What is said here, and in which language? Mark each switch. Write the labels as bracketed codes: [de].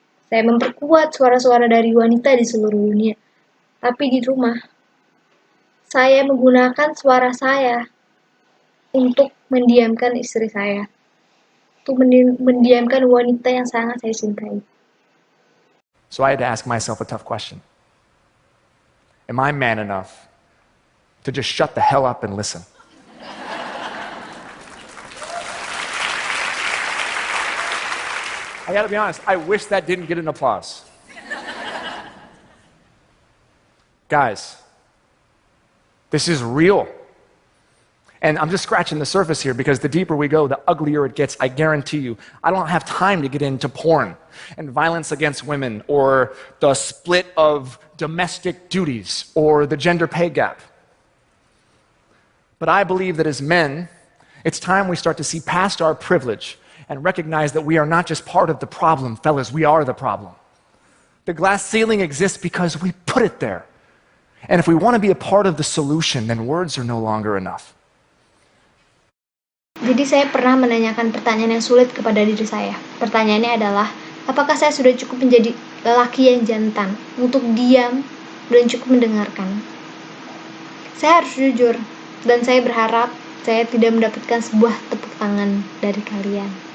[id] Saya memperkuat suara-suara dari wanita di seluruh dunia. Tapi di rumah, saya menggunakan suara saya untuk mendiamkan istri saya. Untuk mendiamkan wanita yang sangat saya cintai. [en] So I had to ask myself a tough question. Am I man enough to just shut the hell up and listen? I gotta be honest, I wish that didn't get an applause. Guys, this is real. And I'm just scratching the surface here because the deeper we go, the uglier it gets. I guarantee you. I don't have time to get into porn and violence against women or the split of domestic duties or the gender pay gap. But I believe that as men, it's time we start to see past our privilege and recognize that we are not just part of the problem, fellas, we are the problem. The glass ceiling exists because we put it there. And if we want to be a part of the solution, then words are no longer enough. [id] Jadi saya pernah menanyakan pertanyaan yang sulit kepada diri saya. Pertanyaannya adalah, apakah saya sudah cukup menjadi lelaki yang jantan untuk diam dan cukup mendengarkan? Saya harus jujur, dan saya berharap saya tidak mendapatkan sebuah tepuk tangan dari kalian.